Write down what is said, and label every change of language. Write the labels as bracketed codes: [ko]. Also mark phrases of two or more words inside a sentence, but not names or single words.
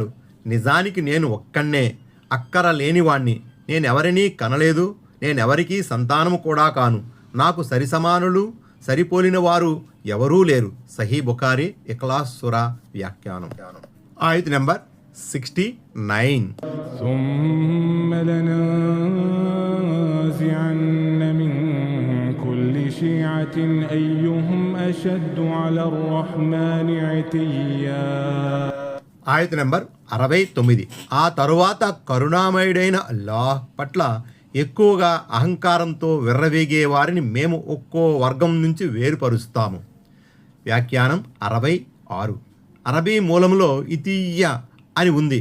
[te] నిజానికి నేను ఒక్కన్నే, అక్కర లేనివాణ్ణి. నేనెవరినీ కనలేదు, నేనెవరికీ సంతానము కూడా కాను. నాకు సరిసమానులు, సరిపోలిన వారు ఎవరూ లేరు. సహీ బుఖారీ ఇఖ్లాస్ సూరా వ్యాఖ్యానం. ఆయత్ నెంబర్ 69. [ar] ثم لننزعن من كل شيعة أيهم أشد على الرحمن عتيا. [te] ఆయత్ నెంబర్ 69. ఆ తరువాత కరుణామయుడైన అల్లాహ్ పట్ల ఎక్కువగా అహంకారంతో విర్రవేగే వారిని మేము ఒక్కో వర్గం నుంచి వేరుపరుస్తాము. వ్యాఖ్యానం 66. అరబీ మూలంలో ఇతీయ అని ఉంది.